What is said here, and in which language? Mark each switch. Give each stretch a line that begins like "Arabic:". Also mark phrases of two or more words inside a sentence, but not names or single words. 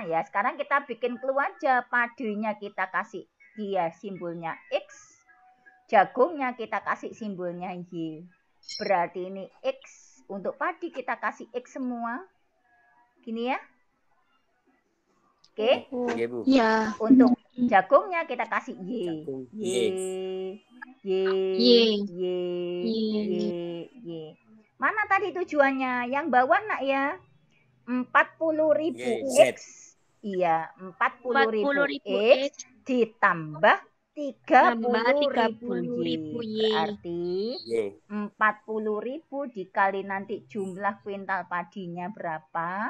Indonesian: Ya, sekarang kita bikin clue aja. Padenya kita kasih dia simbolnya X. Jagungnya kita kasih simbolnya Y. Berarti ini X. Untuk padi kita kasih X semua. Gini ya. Oke. Iya, Bu. Ya. Untuk jagungnya kita kasih Y. Jagung. Y. Y. Y. Y. Y. Mana tadi tujuannya? Yang bawah nak ya. 40.000 Y, X. Iya, 40.000 X ditambah 30.000 Y. Berarti Y. 40.000 dikali nanti jumlah kuintal padinya berapa?